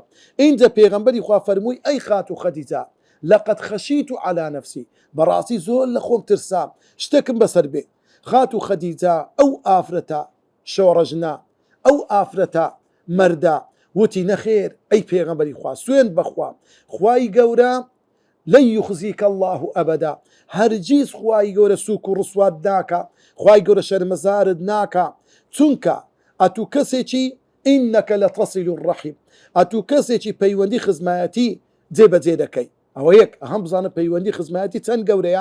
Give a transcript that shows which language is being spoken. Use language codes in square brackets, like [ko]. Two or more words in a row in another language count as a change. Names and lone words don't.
[ckb] ئینجا پێغەمبەری خوا فەرمووی ئەی خات و خەدیجە [ar] لەقەد خەشیت على نفسی، [ckb] بەڕاستی زۆر لە خۆم ترسام شتێکم بەسەر بێ. خات و خەدیجە ئەو ئافرەتە شۆڕەژنا، ئەو ئافرەتە مەردە وتی نەخێر ئەی پێغەمبەری خوا سوێند بەخوا، خوای گەورە [ar] لن يخزيك الله أبدا، [ckb] هەرگیز خوای گەورە سووک و ڕسوات ناکە، خوای گەورە شەرمەزارت ناکە، چونکە ئەتوو کەسێکی ئینەکە لە [ar] تەصیل الرەحیم، [ckb] ئەتوو کەسێکی پەیوەندی خزمایەتی جێبەجێ دەکەی. ئەوە یەک ئەهەم بزانە پەیوەندی خزمایەتی چەند گەورەیە.